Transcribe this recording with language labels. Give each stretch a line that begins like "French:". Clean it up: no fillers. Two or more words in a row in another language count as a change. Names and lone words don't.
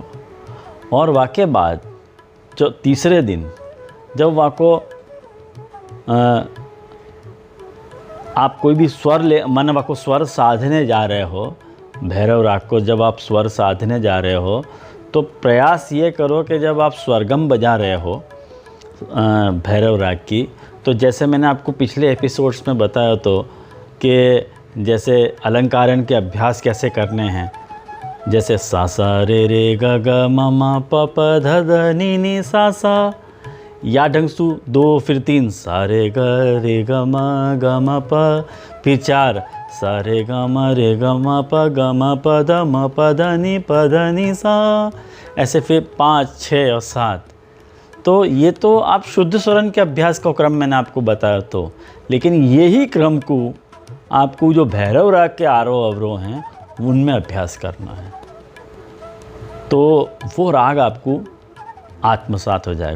Hindi: और वहाँ के बाद जो तीसरे दिन जब वहाँ को आप कोई भी स्वर वहाँ को स्वर साधने जा रहे हो, भैरव राग को जब आप स्वर साधने जा रहे हो तो प्रयास ये करो कि जब आप स्वरगम बजा रहे हो भैरव राग की। तो जैसे मैंने आपको पिछले एपिसोड्स में बताया तो कि जैसे अलंकारण के अभ्यास कैसे करने हैं, जैसे सा सा रे रे ग ग म म प प ध ध नि नि सा सा, या ढंग सु 2 फिर 3 सा रे ग म प, फिर 4 सा रे ग म प द नि सा, ऐसे फिर 5 6 और 7। तो ये तो आप शुद्ध स्वरण के अभ्यास का क्रम मैंने आपको बताया तो, लेकिन यही क्रम को आपको जो भैरव राग के आरोह अवरोह हैं उनमें अभ्यास करना है, तो वो राग आपको आत्मसात हो जाएगा।